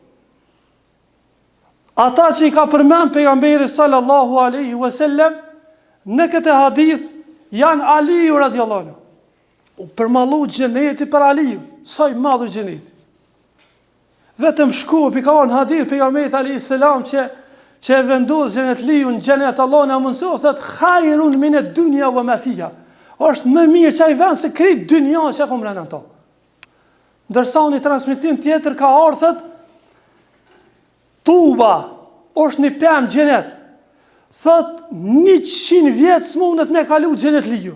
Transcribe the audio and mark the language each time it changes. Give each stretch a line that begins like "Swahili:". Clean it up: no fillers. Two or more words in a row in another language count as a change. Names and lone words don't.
Albanian: Ata që i ka përmend pejgamberi
Arabic: صلى الله عليه وسلم
Albanian: në këtë hadith janë Aliu
Arabic: رضي الله عنه.
Albanian: U përmallu xheneti për Aliu, sa i madh xheneti. Vetëm shkupi ka në hadith pejgamberit
Arabic: عليه السلام
Albanian: që e vendos xhenetliu në xhenet, Allah na mëson se
Arabic: خير من الدنيا وما فيها.
Albanian: Është më mirë që ai vend se krejt dynja që ka mbretën ato. Ndërsa në transmetim tjetër ka ardhur Tuba është një pemë xhenet. Thot 100 vjet s'mundet me kalu xhenetliu.